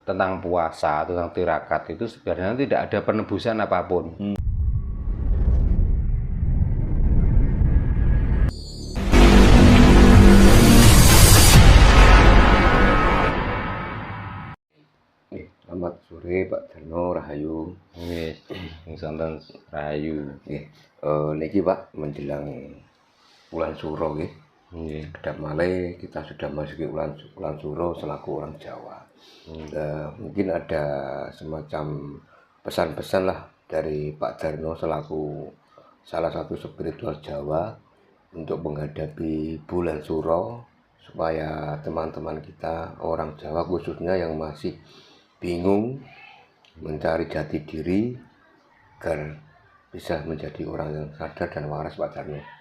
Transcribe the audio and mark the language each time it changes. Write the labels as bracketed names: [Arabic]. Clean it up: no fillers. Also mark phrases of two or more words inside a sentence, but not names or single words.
[Indonesian] tentang puasa, tentang tirakat itu sebenarnya tidak ada penebusan apapun. Selamat sore Pak Darno Rahayu. [Javanese] Nggih, sonten rahayu. [Indonesian] Niki Pak menjelang bulan Suro nggih. [Javanese] Nggih. Kedap malih [Indonesian] kita sudah masuki bulan Suro selaku orang Jawa. Mungkin ada semacam pesan-pesan lah dari Pak Darno selaku salah satu spiritual Jawa untuk menghadapi bulan Suro, supaya teman-teman kita orang Jawa khususnya yang masih bingung mencari jati diri agar bisa menjadi orang yang sadar dan waras, Pak Darno.